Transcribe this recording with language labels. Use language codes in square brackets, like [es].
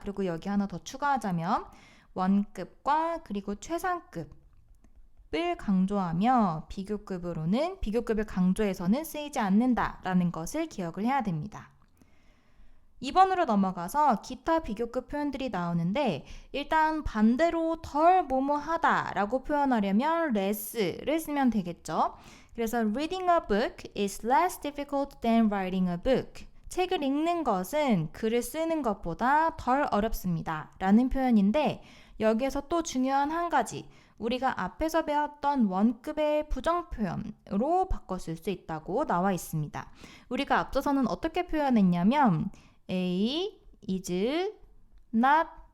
[ko] 그리고 여기 하나 더 추가하자면 원급과 그리고 최상급을 강조하며 비교급을 강조해서는 쓰이지 않는다라는 것을 기억을 해야 됩니다. 2번으로 넘어가서 기타 비교급 표현들이 나오는데 일단 반대로 덜 뭐뭐하다 라고 표현하려면 less를 쓰면 되겠죠. 그래서 [en] reading a book is less difficult than writing a book. [ko] 책을 읽는 것은 글을 쓰는 것보다 덜 어렵습니다 라는 표현인데 여기에서 또 중요한 한 가지 우리가 앞에서 배웠던 원급의 부정표현으로 바꿔 쓸 수 있다고 나와 있습니다. 우리가 앞서서는 어떻게 표현했냐면 [en] A is not